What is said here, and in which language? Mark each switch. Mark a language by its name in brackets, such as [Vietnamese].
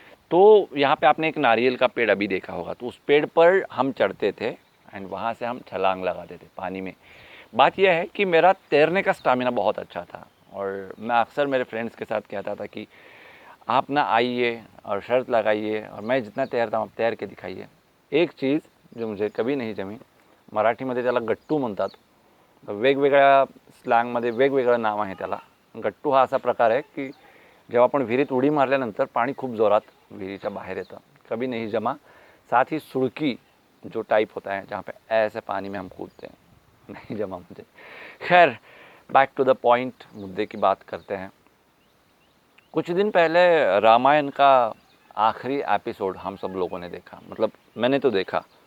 [Hindi] तो यहाँ पे आपने एक नारियल का पेड़ अभी देखा होगा, तो उस पेड़ पर हम चढ़ते थे एंड वहाँ से हम छलांग लगाते थे पानी में। बात यह है कि मेरा तैरने का स्टामिना बहुत अच्छा था और मैं अक्सर मेरे फ्रेंड्स के साथ कहता था कि आप ना आइए और शर्त लगाइए और मैं जितना तैरता हूँ आप तैर के दिखाइए। एक चीज़ जो मुझे कभी नहीं जमी, [Marathi] मराठीमध्ये त्याला गट्टू म्हणतात, वेगवेगळ्या स्लँगमध्ये वेगवेगळं नाव आहे त्याला. गट्टू हा असा प्रकार आहे की जेव्हा आपण विहिरीत उडी मारल्यानंतर पाणी खूप जोरात विहिरीच्या बाहेर येतं. [Hindi] कभी नहीं जमा. साथ ही सुड़की जो टाइप होता है जहाँ पे ऐसे पानी में हम कूदते हैं, नहीं जमा मुझे। खैर, बैक टू द पॉइंट, मुद्दे की बात करते हैं। कुछ दिन पहले रामायण का आखिरी एपिसोड हम सब लोगों ने देखा, मतलब मैंने तो देखा।